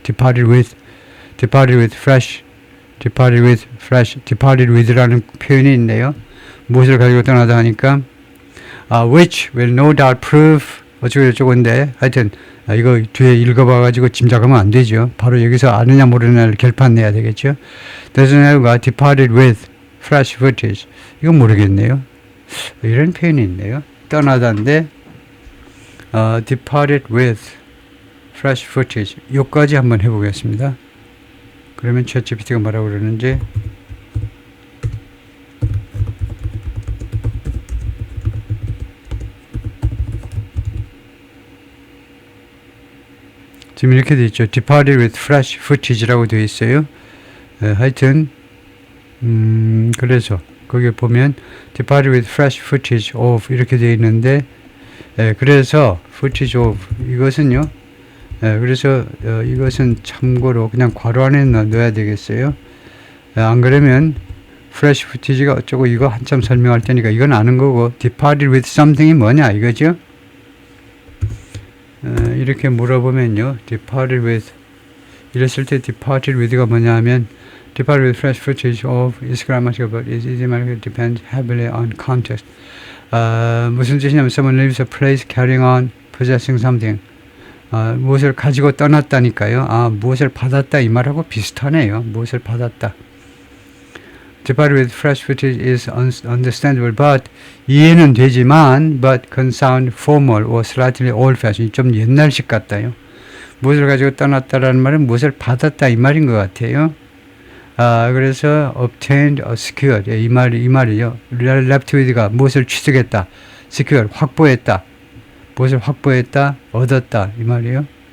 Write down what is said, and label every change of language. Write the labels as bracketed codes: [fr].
[ko] Departed with라는 표현이 있네요. 무엇을 가지고 떠나다 하니까 [en] which will no doubt prove [ko] 어쩌고저쩌고인데 하여튼 이거 뒤에 읽어봐가지고 짐작하면 안 되죠. 바로 여기서 아느냐 모르느냐를 결판 내야 되겠죠. 네타냐후가 [en] departed with fresh footage [ko] 이거 모르겠네요. 이런 표현이 있네요. 떠나다인데 [en] departed with fresh footage [ko] 요까지 한번 해보겠습니다. 그러면 ChatGPT가 뭐라고 그러는지 지금 이렇게 되어 있죠. [en] departed with fresh footage [ko] 라고 되어 있어요. 하여튼 그래서 거기 보면 [en] departed with fresh footage of [ko] 이렇게 되어 있는데 그래서 footage of 이것은요. 그래서 이것은 참고로 그냥 괄호 안에 넣어야 되겠어요. 안 그러면 fresh footage가 어쩌고 이거 한참 설명할 테니까 이건 아는 거고 [en] departed with something [ko] 이 뭐냐 이거죠. 이렇게 물어보면요. [en] departed with [ko] 이랬을 때 [en] departed with가 [ko] 뭐냐 하면 [en] departed with fresh footage of is grammatical but is idiomatic depends heavily on context. [ko] 무슨 뜻이냐면 [en] someone leaves a place carrying on possessing something. [ko] 무엇을 가지고 떠났다니까요. 무엇을 받았다 이 말하고 비슷하네요. 무엇을 받았다. [en] Departed with fresh footage is understandable, but [ko] 이해는 되지만 [en] but can sound formal or slightly old-fashioned. [ko] 좀 옛날식 같다요. 무엇을 가지고 떠났다라는 말은 무엇을 받았다 이 말인 것 같아요. 그래서 [en] obtained or secured [ko] 이 말이요. left with가 무엇을 취득했다, secured 확보했다, 무엇을 확보했다, 얻었다 이 말이요.